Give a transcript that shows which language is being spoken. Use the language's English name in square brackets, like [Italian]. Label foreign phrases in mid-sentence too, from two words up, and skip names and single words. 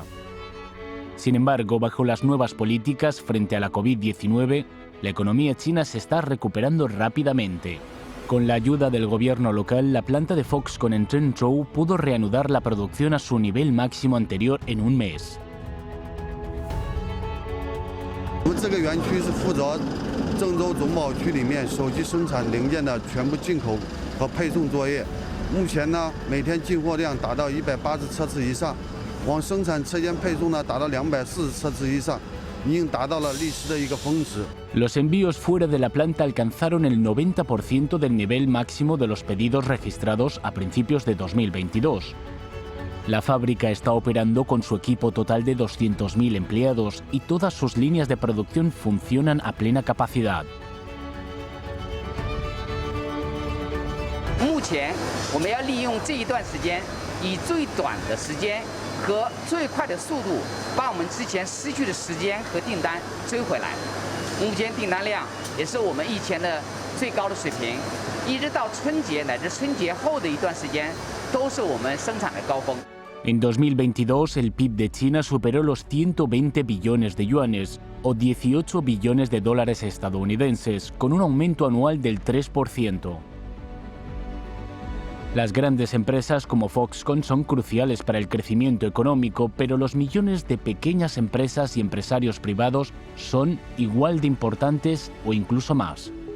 [Spanish] Sin embargo, bajo las nuevas políticas frente a la COVID-19, la economía china se está recuperando rápidamente. Con la ayuda del gobierno local, la planta de Foxconn en Trenzhou pudo reanudar la producción a su nivel máximo anterior en un mes. [Chinese] 这个园区是负责郑州总保区里面手机生产零件的全部进口和配送作业。目前呢，每天进货量达到180车次以上，往生产车间配送呢达到240车次以上，已经达到了历史的一个峰值。 [Spanish] Los envíos fuera de la planta alcanzaron el 90% del nivel máximo de los pedidos registrados a principios de 2022. La fábrica está operando con su equipo total de 200.000 empleados y todas sus líneas de producción funcionan a plena capacidad. [Chinese] 目前我们要利用这一段时间，以最短的时间和最快的速度，把我们之前失去的时间和订单追回来。目前订单量也是我们以前的最高的水平，一直到春节乃至春节后的一段时间，都是我们生产的高峰。 [Spanish] En 2022, el PIB de China superó los 120 billones de yuanes, o 18 billones de dólares estadounidenses, con un aumento anual del 3%. Las grandes empresas como Foxconn son cruciales para el crecimiento económico, pero los millones de pequeñas empresas y empresarios privados son igual de importantes o incluso más.